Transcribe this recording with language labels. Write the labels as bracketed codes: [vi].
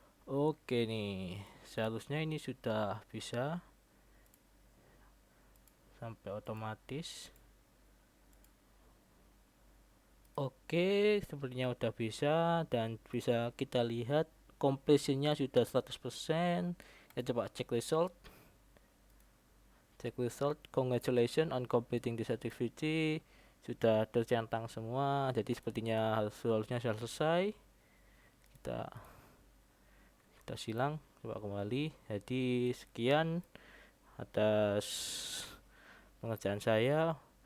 [id] Oke nih, seharusnya ini sudah bisa sampai otomatis. Oke, sepertinya udah bisa dan bisa kita lihat completionnya sudah 100%. Kita coba cek result. [en] Congratulations on completing this activity. [id] Sudah tercentang semua, jadi sepertinya harusnya sudah selesai. Kita silang, coba kembali. Jadi sekian atas pengerjaan saya.